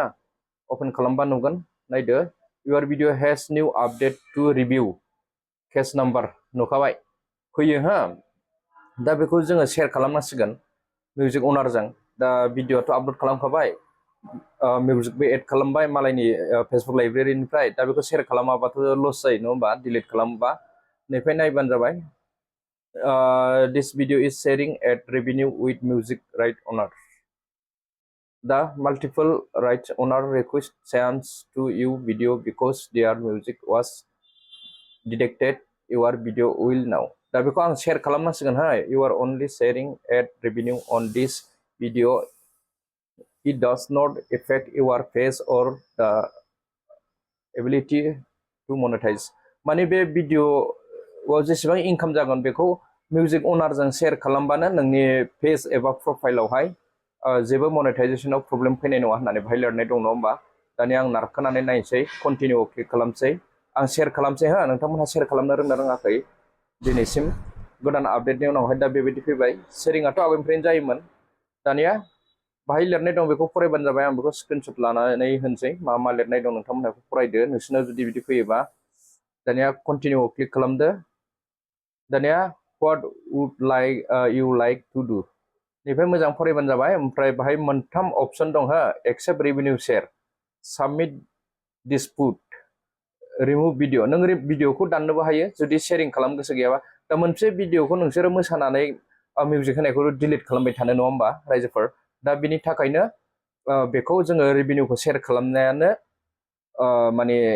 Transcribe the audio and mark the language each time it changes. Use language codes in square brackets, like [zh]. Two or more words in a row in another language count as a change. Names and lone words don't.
[brx] अपेन खालामबा नुगोन नायदो [en] your video has new update to review case number [brx] नुखाबाय फैयो हा दा बेखौ जोङो शेयार खालामनांसिगोन मिउजिक अनारजों दा भिडिअआथ' आपल'ड खालामखाबाय मिउजिकबो एड खालामबाय मालायनि फेसबुक लाइब्रेरिनिफ्राय दा बेखौ शेयार खालामाबाथ' लस जायो नङा होमबा डिलिट खालामोबा नैफ्राय नायबानो जाबाय [en] this video is sharing at revenue with music right owner. The multiple rights owner request chance to you video because their music was detected. Your video will now. [brx] दा बेखौ आं शेयार खालामनांसिगोन हाय [en] you are only sharing at revenue on this video. It does not affect your face or the ability to monetize. [brx] माने बे भिडिअआव जेसेबां इनकाम जागोन बेखौ मिउजिक अनारजों शेयार खालामबानो नोंनि पेज एबा प्रफाइलावहाय जेबो मनेटाइजेसनाव प्रब्लेम फैनाय नङा होननानै बाहाय लिरनाय दं नङा होमबा दानिया आं नारखोनानै नायनोसै कन्टिनिउ क्लिक खालामसै आं शेयार खालामसै हा नोंथांमोनहा शेयार खालामनो रोंना रोङाखै दिनैसिम गोदान आपडेटनि उनावहाय दा बेबायदि फैबाय शेयारिंआथ' आवगायनिफ्रायनो जायोमोन दानिया बाहाय लिरनाय दं बेखौ फरायबानो जाबाय आं बेखौ स्क्रिनशट लानानै होनोसै मा लिरनाय दं नोंथांमोनहा फरायदो नोंसोरनो जुदि बिदि फैयोबा दानिया कन्टिनिउ क्लिक खालामदो दानिया [en] what would you like to do [brx] निफ्राय मोजां फरायबानो जाबाय ओमफ्राय बाहाय मोनथाम अपसन दं हो [en] accept revenue share submit dispute remove video [brx] नों भिडिअखौ दाननोबो हायो जुदि शेयारिं खालाम गोसो गैयाबा दा मोनसे भिडिअखौ नोंसोरो मोसानानै मिउजिक होनायखौ डिलिट खालामबाय थानो नङा होमबा रायजोफोर दा बिनि थाखायनो बेखौ जोङो रेभिनिउखौ शेयार खालामनायानो माने